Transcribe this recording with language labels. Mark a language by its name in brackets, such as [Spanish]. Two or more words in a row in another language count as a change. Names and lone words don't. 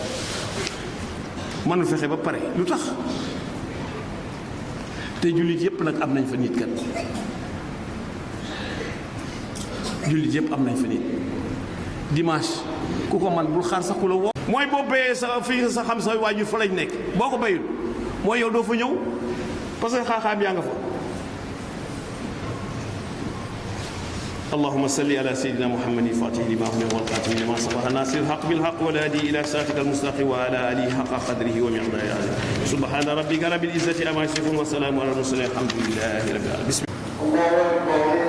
[Wolof] lu tax te jullit yépp nag am nañ fa nit kat jullit yépp am nañ fa nit dimanche ku ko man bul xaar sax ku la woo mooy boo béyee sa fii sa xam sa waajur fa lañ nekk boo ko béyul mooy yow doo fa ñëw [French] parce que [Wolof] xaaxaam yaa nga fa [Arabic] اللهم صل على سيدنا محمد الفاتح لما أغلق والخاتم لما سبق الناصر الحق بالحق والهادي إلى صراطك المستقيم وعلى آله حق قدره ومقداره العظيم سبحان ربك رب العزة عما يصفون وسلام على المرسلين الحمد لله رب العالمين بسم الله